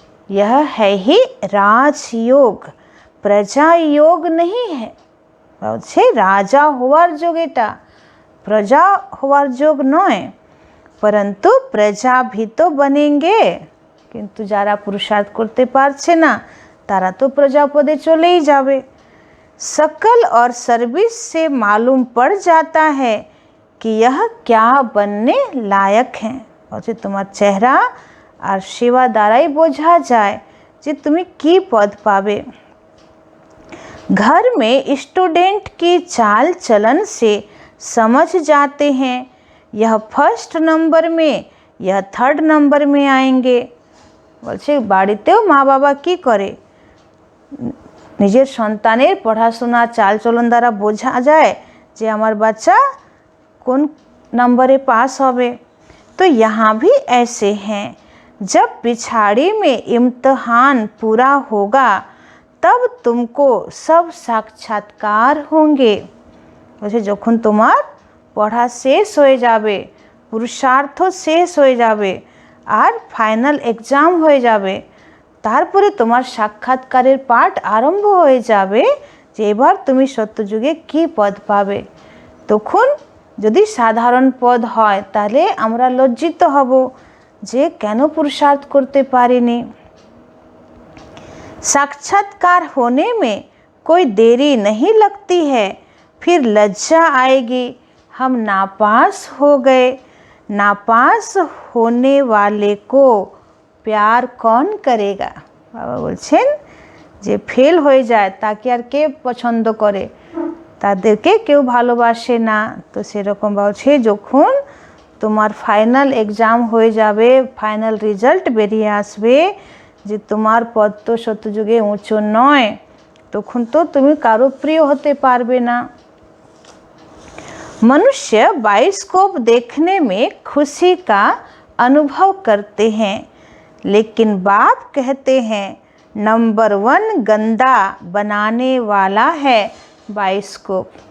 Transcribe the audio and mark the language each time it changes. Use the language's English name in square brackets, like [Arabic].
[Hindi] यह है ही राजयोग, प्रजा योग नहीं है। [Bangla] বলছে রাজা হওয়ার যোগ, এটা প্রজা হওয়ার যোগ নয়। [Hindi] परंतु प्रजा भी तो बनेंगे, [Bangla] কিন্তু যারা পুরুষার্থ করতে পারছে না তারা তো প্রজা পদে চলেই যাবে। [Hindi] शकल और सर्विस से मालूम पड़ जाता है कि यह क्या बनने लायक है। [Bangla] বলছে তোমার চেহারা আর সেবা দ্বারাই বোঝা যায় যে তুমি কি পদ পাবে। [Hindi] घर में स्टूडेंट की चाल चलन से समझ जाते हैं यह फर्स्ट नंबर में, यह थर्ड नंबर में आएंगे। [Bangla] বলছে বাড়িতেও মা বাবা কি করে, নিজের সন্তানের পড়াশোনা চালচলন দ্বারা বোঝা যায় যে আমার বাচ্চা কোন नंबरे पास होवे। [Hindi] तो यहाँ भी ऐसे हैं, जब पिछाड़ी में इम्तिहान पूरा होगा तब तुमको सब साक्षात्कार होंगे। [Bangla] वैसे যখন তোমার পড়া শেষ হয়ে যাবে, পুরুষার্থ শেষ হয়ে যাবে আর ফাইনাল এক্সাম হয়ে যাবে, তারপরে তোমার সাক্ষাৎকারের পাঠ আরম্ভ হয়ে যাবে যে এবার তুমি সত্যযুগে কি পদ পাবে। তখন যদি সাধারণ পদ হয় তাহলে আমরা লজ্জিত হব যে কেন পুরুষার্থ করতে পারিনি। [Hindi] साक्षात्कार होने में कोई देरी नहीं लगती है, फिर लज्जा आएगी हम नापास हो गए। नापास होने वाले को प्यार कौन करेगा। [Bangla] বাবা বলছেন যে ফেল হয়ে যায় তাকে আর কে পছন্দ করে, তাদেরকে কেউ ভালোবাসে না। তো সেরকম বলছে যখন তোমার ফাইনাল এক্সাম হয়ে যাবে, ফাইনাল রেজাল্ট বেরিয়ে আসবে যে তোমার পদ তো সত্যযুগে উঁচু নয়, তখন তো তুমি কারো প্রিয় হতে পারবে না। [Hindi] मनुष्य बायोस्कोप देखने में खुशी का अनुभव करते हैं, लेकिन बाप कहते हैं नंबर 1 गंदा बनाने वाला है बायोस्कोप।